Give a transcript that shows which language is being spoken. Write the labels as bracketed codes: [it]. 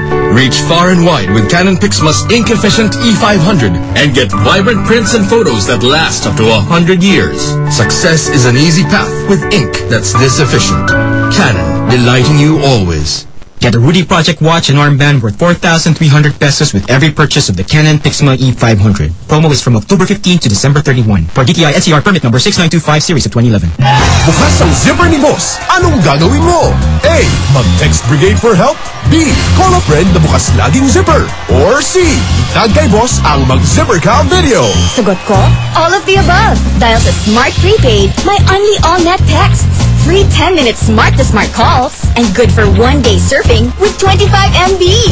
[en] Reach far and wide with Canon PIXMA's ink-efficient E500 and get vibrant prints and photos that last up to 100 years. Success is an easy path with ink that's this efficient. Canon, delighting you always. Get a Rudy Project watch and armband worth 4,300 pesos with every purchase of the Canon PIXMA E500. Promo is from October 15 to December 31. For DTI SCR permit number 6925 series of 2011. [tl] Bukas ang zipper ni boss. Anong gagawin mo? A. Mag-text brigade for help. [en] B. Call a friend [tl] na bukas laging zipper. [en] Or C. [tl] Itag kay boss ang mag-zipper ka video. Sagot ko? [en] All of the above. [tl] Dial sa Smart Prepaid. [en] My only all-net texts. Free 10-minute smart-to-smart calls. And good for one-day surfing with 25 MB.